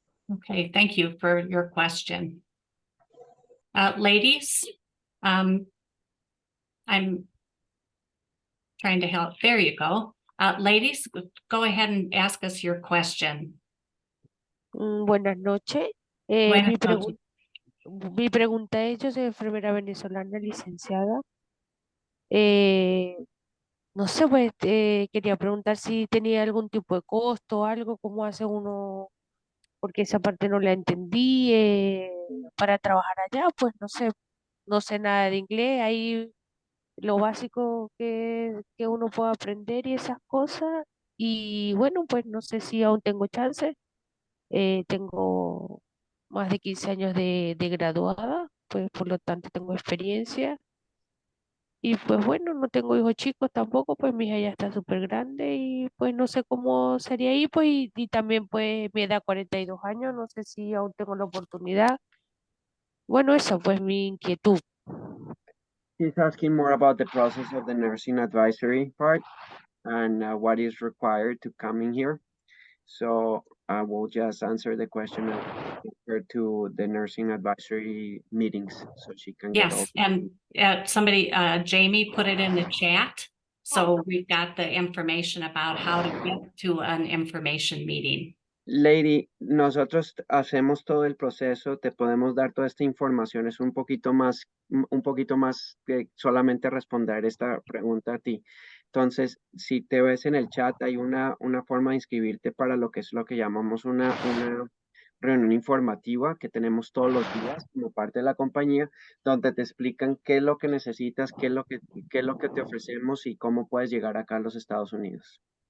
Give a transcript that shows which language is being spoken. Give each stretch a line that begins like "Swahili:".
English: Okay, thank you for your question. Ladies, I'm trying to help. There you go. Ladies, go ahead and ask us your question.
Spanish: Buenas noches. Buenas noches. Mi pregunta es, yo soy enfermera venezolana licenciada. No sé, pues quería preguntar si tenía algún tipo de costo o algo, cómo hace uno, porque esa parte no la entendí, para trabajar allá, pues no sé nada de inglés, ahí lo básico que uno puede aprender y esas cosas. Y bueno, pues no sé si aún tengo chance. Tengo más de 15 años de graduada, pues por lo tanto tengo experiencia. Y pues bueno, no tengo hijos chicos tampoco, pues mi hija ya está súper grande y pues no sé cómo sería ahí, pues y también pues mi edad 42 años, no sé si aún tengo la oportunidad. Bueno, eso pues mi inquietud.
English: He's asking more about the process of the nursing advisory part and what is required to come in here. So I will just answer the question referred to the nursing advisory meetings, so she can get all. Yes, and somebody, Jamie put it in the chat. So we've got the information about how to get to an information meeting.
Spanish: Lady, nosotros hacemos todo el proceso, te podemos dar toda esta información, es un poquito más que solamente responder esta pregunta a ti. Entonces, si te ves en el chat, hay una forma de inscribirte para lo que es lo que llamamos una reunión informativa que tenemos todos los días como parte de la compañía, donde te explican qué es lo que necesitas, qué es lo que te ofrecemos y cómo puedes llegar acá a los Estados Unidos.